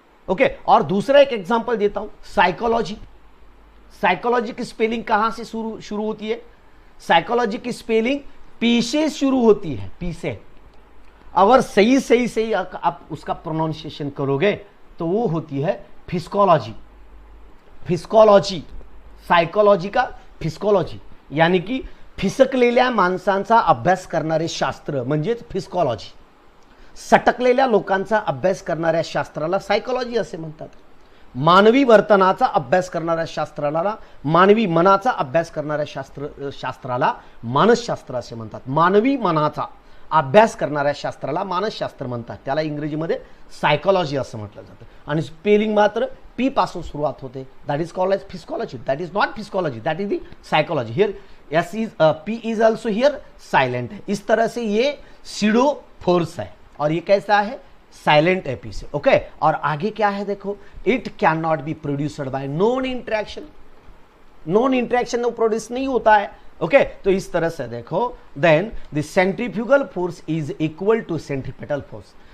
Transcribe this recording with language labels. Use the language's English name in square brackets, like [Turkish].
[Hindi] Okay, और दूसरा एक एग्जांपल देता हूं, साइकोलॉजी। साइकोलॉजी की स्पेलिंग कहां से शुरू होती है? साइकोलॉजी की स्पेलिंग पी से शुरू होती है, पी से। अगर सही आप उसका प्रोनाउंसिएशन करोगे तो वो होती है फिजिकोलॉजी। [Marathi] फिजिकोलॉजी, [Hindi] सायकोलॉजी का फिजिकोलॉजी, यानी की [Marathi] फिसकलेल्या माणसांचा अभ्यास करणारे शास्त्र म्हणजेच फिजिकोलॉजी। सटकलेल्या लोकांचा अभ्यास करणाऱ्या शास्त्राला सायकोलॉजी असे म्हणतात। मानवी वर्तनाचा अभ्यास करणाऱ्या शास्त्राला, मानवी मनाचा अभ्यास करणाऱ्या शास्त्राला मानसशास्त्र असे म्हणतात। मानवी मनाचा अभ्यास करणाऱ्या शास्त्राला मानसशास्त्र म्हणतात, त्याला इंग्रजीमध्ये सायकोलॉजी असं म्हटलं जातं। आणि स्पेलिंग मात्र पी पासून सुरुवात होते, [English] That is called as physicology, that is not physicology, that is the psychology. Here S is P is also here silent है। [Hindi] इस तरह से ये सीडो फोर्स है और ये कैसा है? साइलेंट है पी से। [English] okay, [Hindi] और आगे क्या है देखो, [English] It can not be produced by non interaction. [Hindi] Non interaction वो प्रोड्यूस नहीं होता है। ओके, तो इस तरह से देखो, [English] Then the centrifugal force is equal to centripetal force.